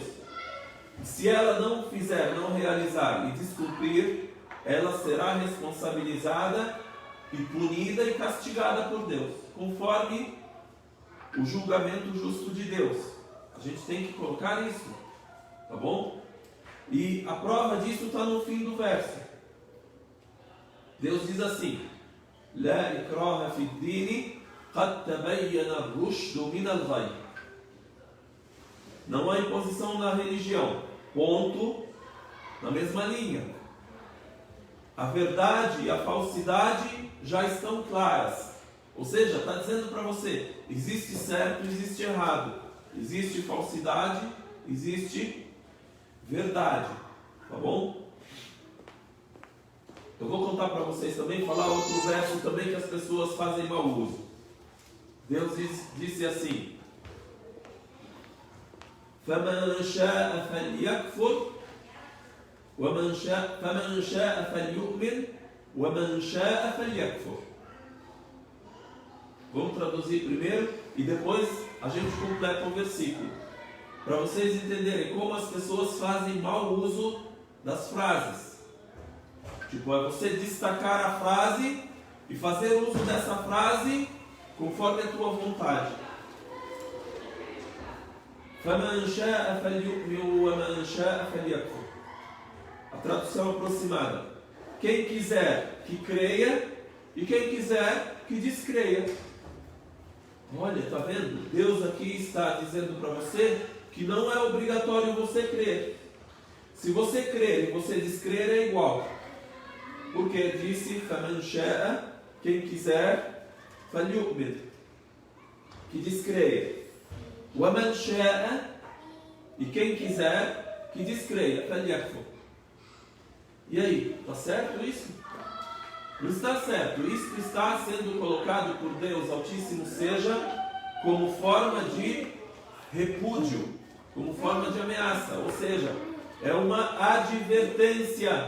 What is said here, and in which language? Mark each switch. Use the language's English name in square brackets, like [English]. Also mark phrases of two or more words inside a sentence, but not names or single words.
[Portuguese] Se ela não fizer, não realizar e descumprir, ela será responsabilizada e punida e castigada por Deus, conforme o julgamento justo de Deus. A gente tem que colocar isso, tá bom? E a prova disso está no fim do verso. Deus diz assim, [Arabic] لا إكراه في الدين قد تبين الرشد من الغي. [Portuguese] Não há imposição na religião. Ponto. Na mesma linha. A verdade e a falsidade já estão claras. Ou seja, está dizendo para você, existe certo, existe errado. Existe falsidade, existe verdade. Tá bom? Eu vou contar para vocês também, falar outro verso também que as pessoas fazem mau uso. Deus disse assim, [Arabic] فَمَنْ شَاءَ فَلْيَكْفُرْ فَمَنْ شَاءَ فَلْيُؤْمِنْ وَمَنْ شَاءَ فَلْيَكْفُرْ. [Portuguese] Vamos traduzir primeiro e depois a gente completa o versículo. Para vocês entenderem como as pessoas fazem mau uso das frases. Tipo, é você destacar a frase e fazer uso dessa frase conforme a tua vontade. [Arabic] فَمَنْ شَاءَ فَلْيُؤْمِنْ وَمَنْ شَاءَ فَلْيَكْفُرْ. [Portuguese] A tradução aproximada. Quem quiser que creia e quem quiser que descreia. Olha, tá vendo? Deus aqui está dizendo para você que não é obrigatório você crer. Se você crer e você descrer é igual. Porque disse [Arabic] فَمَنْ شَاءَ, [Portuguese] quem quiser, فَلْيُؤْمِنْ, que descreia. [Arabic] وَمَنْ شَاءَ, [Portuguese] e quem quiser que descreia. فَلْيَكْفُرْ. E aí, está certo isso? Não está certo. Isso está sendo colocado por Deus Altíssimo, seja como forma de repúdio, como forma de ameaça, ou seja, é uma advertência.